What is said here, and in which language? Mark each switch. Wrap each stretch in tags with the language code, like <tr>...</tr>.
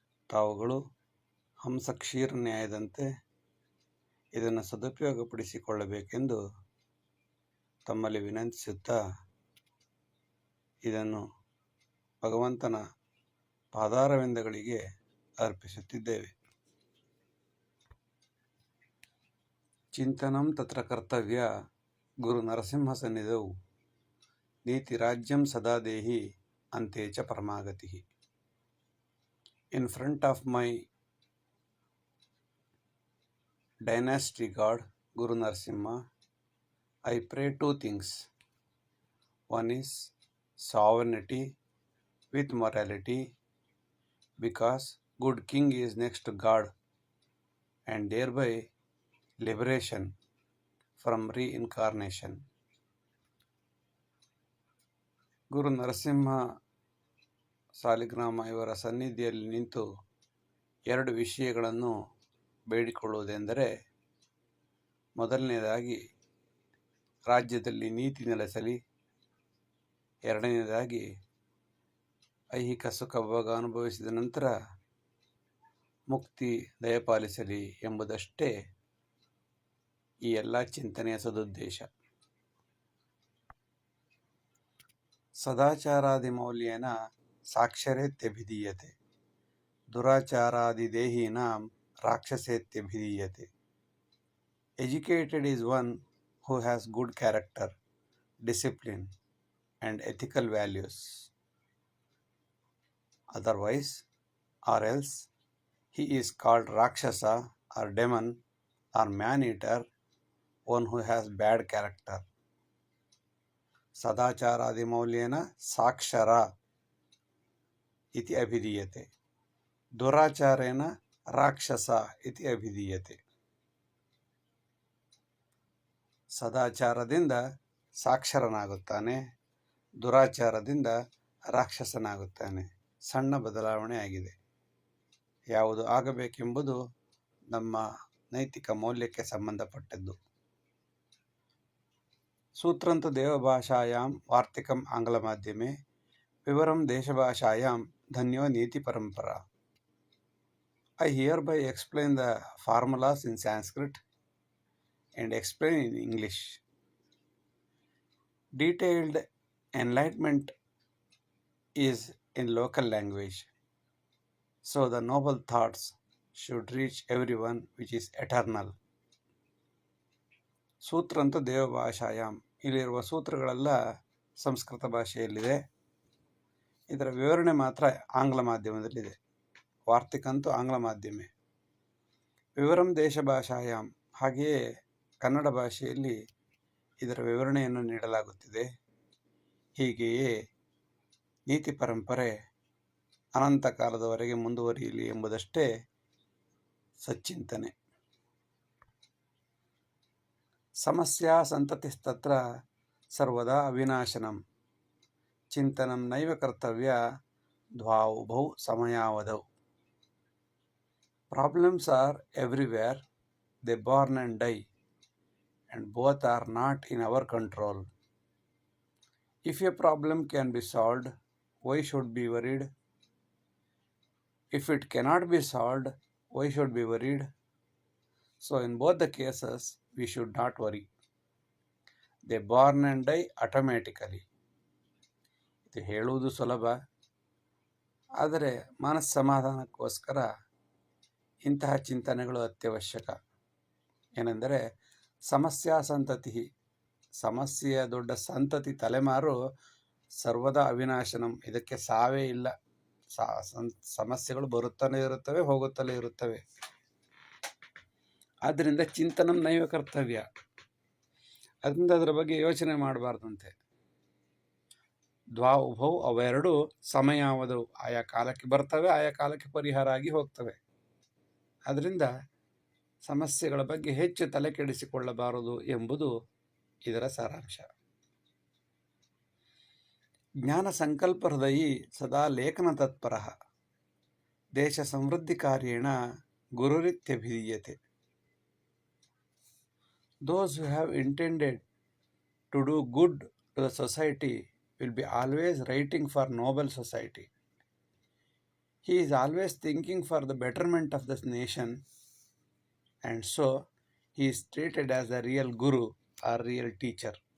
<kn>ತಾವುಗಳು ಹಂಸ ಕ್ಷೀರ ನ್ಯಾಯದಂತೆ ಇದನ್ನು ಸದುಪಯೋಗಪಡಿಸಿಕೊಳ್ಳಬೇಕೆಂದು ತಮ್ಮಲ್ಲಿ ವಿನಂತಿಸುತ್ತಾ ಇದನ್ನು ಭಗವಂತನ ಪಾದಾರವಿಂದಗಳಿಗೆ ಅರ್ಪಿಸುತ್ತಿದ್ದೇವೆ.</kn> <sa>ಚಿಂತನಂ ತತ್ರ ಕರ್ತವ್ಯ ಗುರು ನರಸಿಂಹ ಸನ್ನಿಧೌ ನೀತಿ ರಾಜ್ಯಂ ಸದಾ ದೇಹಿ ಅಂತೆ ಚ ಪರಮಾಗತಿ.</sa> <en>In front of my dynasty god Guru Narasimha, I pray two things. One is sovereignty with morality, because good king is next to God, and thereby liberation from reincarnation.</en> <kn>ಗುರು ನರಸಿಂಹ ಸಾಲಿಗ್ರಾಮ ಇವರ ಸನ್ನಿಧಿಯಲ್ಲಿ ನಿಂತು ಎರಡು ವಿಷಯಗಳನ್ನು ಬೇಡಿಕೊಳ್ಳುವುದೆಂದರೆ, ಮೊದಲನೇದಾಗಿ ರಾಜ್ಯದಲ್ಲಿ ನೀತಿ ನೆಲೆಸಲಿ, ಎರಡನೇದಾಗಿ ಐಹಿಕ ಸುಖಭೋಗ ಅನುಭವಿಸಿದ ನಂತರ ಮುಕ್ತಿ ದಯಪಾಲಿಸಲಿ ಎಂಬುದಷ್ಟೇ ಈ ಎಲ್ಲ ಚಿಂತನೆಯ ಸದುದ್ದೇಶ.</kn> <sa>ಸದಾಚಾರಾದಿ ಮೌಲ್ಯೇನ ಸಾಕ್ಷರೇತ್ಯಭಿಧೀಯತೆ, ದುರಾಚಾರಾದಿ ದೇಹೀನಾಂ ರಾಕ್ಷಸೇತ್ಯಭಿಧೀಯತೆ.</sa> <en>Educated is one who has good character, discipline, and ethical values. Otherwise, or else, he is called Rakshasa or demon or man-eater, one who has bad character.</en> <sa>Sadacharadi maulyena sakshara iti abhidiyate. Duracharena rakshasa iti abhidiyate.</sa> <kn>ಸದಾಚಾರದಿಂದ ಸಾಕ್ಷರನಾಗುತ್ತಾನೆ, ದುರಾಚಾರದಿಂದ ರಾಕ್ಷಸನಾಗುತ್ತಾನೆ. ಸಣ್ಣ ಬದಲಾವಣೆ ಆಗಿದೆ. ಯಾವುದು ಆಗಬೇಕೆಂಬುದು ನಮ್ಮ ನೈತಿಕ ಮೌಲ್ಯಕ್ಕೆ ಸಂಬಂಧಪಟ್ಟದ್ದು.</kn> <sa>ಸೂತ್ರಂತು ದೇವಭಾಷಾಯಾಂ ವಾರ್ತಿಕಂ ಆಂಗ್ಲ ಮಾಧ್ಯಮೆ, ವಿವರಂ ದೇಶಭಾಷಾಯಾಂ ಧನ್ಯೋ ನೀತಿ ಪರಂಪರಾ.</sa> <en>I hereby explain the formulas in Sanskrit and explain in English. Detailed enlightenment is in local language, so the noble thoughts should reach everyone which is eternal.</en> <sa>ಸೂತ್ರಂತು ದೇವಭಾಷಾಯಾಮ್,</sa> <kn>ಇಲ್ಲಿರುವ ಸೂತ್ರಗಳೆಲ್ಲ ಸಂಸ್ಕೃತ ಭಾಷೆಯಲ್ಲಿದೆ. ಇದರ ವಿವರಣೆ ಮಾತ್ರ ಆಂಗ್ಲ ಮಾಧ್ಯಮದಲ್ಲಿದೆ.</kn> <sa>ವಾರ್ತಿಕಂತೂ ಆಂಗ್ಲ ಮಾಧ್ಯಮೆ. ವಿವರಂ ದೇಶ ಭಾಷಾಯಾಮ್,</sa> <kn>ಹಾಗೆಯೇ ಕನ್ನಡ ಭಾಷೆಯಲ್ಲಿ ಇದರ ವಿವರಣೆಯನ್ನು ನೀಡಲಾಗುತ್ತಿದೆ. ಹೀಗೆಯೇ ನೀತಿ ಪರಂಪರೆ ಅನಂತ ಕಾಲದವರೆಗೆ ಮುಂದುವರಿಯಲಿ ಎಂಬುದಷ್ಟೇ ಸಚ್ಚಿಂತನೆ.</kn> <sa>ಸಮಸ್ಯಾ ಸಂತತಿಸ್ತತ್ರ ಸರ್ವದಾ ಅವಿನಾಶನಂ, ಚಿಂತನಂ ನೈವ ಕರ್ತವ್ಯ ದ್ವಾವುಭೌ ಸಮಯಾವಧೌ.</sa> <en>Problems are everywhere, they born and die, and both are not in our control. If a problem can be solved, why should be worried? If it cannot be solved, why should be worried? So in both the cases, we should not worry. They born and die automatically.</en> <kn>ಇದು ಹೇಳುವುದು ಸುಲಭ, ಆದರೆ ಮನಸ್ಸಮಾಧಾನಕ್ಕೋಸ್ಕರ ಇಂತಹ ಚಿಂತನೆಗಳು ಅತ್ಯವಶ್ಯಕ. ಏನೆಂದರೆ,</kn> <sa>ಸಮಸ್ಯಾ ಸಂತತಿ,</sa> <kn>ಸಮಸ್ಯೆಯ ದೊಡ್ಡ ಸಂತತಿ ತಲೆಮಾರು</kn> <sa>ಸರ್ವದಾ ಅವಿನಾಶನಂ,</sa> <kn>ಇದಕ್ಕೆ ಸಾವೇ ಇಲ್ಲ. ಸಮಸ್ಯೆಗಳು ಬರುತ್ತಲೇ ಇರುತ್ತವೆ, ಹೋಗುತ್ತಲೇ ಇರುತ್ತವೆ. ಆದ್ದರಿಂದ</kn> <sa>ಚಿಂತನಂ ನೈವ ಕರ್ತವ್ಯ.</sa> <kn>ಅದರಿಂದ ಅದರ ಬಗ್ಗೆ ಯೋಚನೆ ಮಾಡಬಾರ್ದಂತೆ.</kn> <sa>ದ್ವಾ ಉಭೌ,</sa> <kn>ಅವೆರಡು ಸಮಯಾವಧವು, ಆಯಾ ಕಾಲಕ್ಕೆ ಬರ್ತವೆ, ಆಯಾ ಕಾಲಕ್ಕೆ ಪರಿಹಾರ ಆಗಿ ಹೋಗ್ತವೆ. ಅದರಿಂದ ಸಮಸ್ಯೆಗಳ ಬಗ್ಗೆ ಹೆಚ್ಚು ತಲೆ ಕೆಡಿಸಿಕೊಳ್ಳಬಾರದು ಎಂಬುದು ಇದರ ಸಾರಾಂಶ.</kn> <sa>ಜ್ಞಾನ ಸಂಕಲ್ಪ ಹೃದಯಿ ಸದಾ ಲೇಖನ ತತ್ಪರ ದೇಶ ಸಮೃದ್ಧಿ ಕಾರ್ಯೇಣ ಗುರುರಿತ್ಯಭಿಧೀಯತೆ.</sa> <en>Those who have intended to do good to the society will be always writing for noble society. He is always thinking for the betterment of this nation, and so he is treated as a real guru or real teacher.</en>